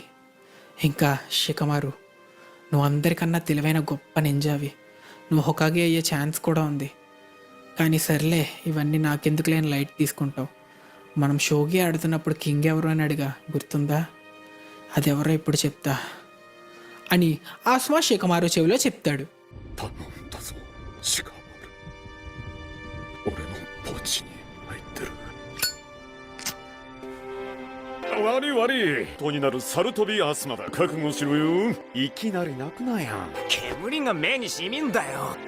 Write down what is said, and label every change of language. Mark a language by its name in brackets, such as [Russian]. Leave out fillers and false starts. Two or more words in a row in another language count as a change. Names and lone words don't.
[Telugu] ఇంకా షికమారు, నువ్వు అందరికన్నా తెలివైన గొప్ప నింజావి. నువ్వు హొకాగే అయ్యే ఛాన్స్ కూడా ఉంది. కానీ సర్లే, ఇవన్నీ నాకెందుకు లేని లైట్ తీసుకుంటావు. మనం షోగి ఆడుతున్నప్పుడు కింగ్ ఎవరు అని అడిగా, గుర్తుందా? అదెవరో ఇప్పుడు చెప్తా అని ఆస్మా షికమారు చెవిలో చెప్తాడు. [Japanese] 頼んだぞシガマル、俺のポーチに入ってる。悪い悪い、とになるサルトビアスマだ。覚悟しろよ。いきなり泣くなや。煙が目にしみんだよ。